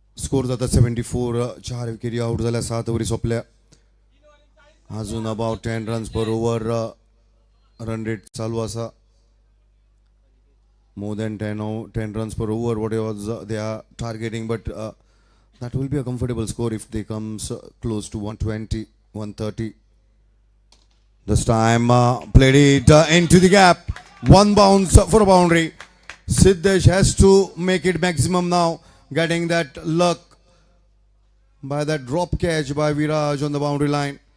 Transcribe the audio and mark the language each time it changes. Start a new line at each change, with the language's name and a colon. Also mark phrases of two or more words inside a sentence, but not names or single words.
Konkani: स्कोर जाता 74. 4 विकेटी आउट झाल्या, 7 ओव्हरी सोपल्या. अजून
English: about 10 runs per over run rate
Konkani: चालू असा.
English: More than 10 runs per over, whatever they are targeting, but that will be a comfortable score if they comes close to 120, 130. This time played it into the gap. One bounce for a boundary. Siddesh has to make it maximum now, getting that luck by that drop catch by Viraj on the boundary line.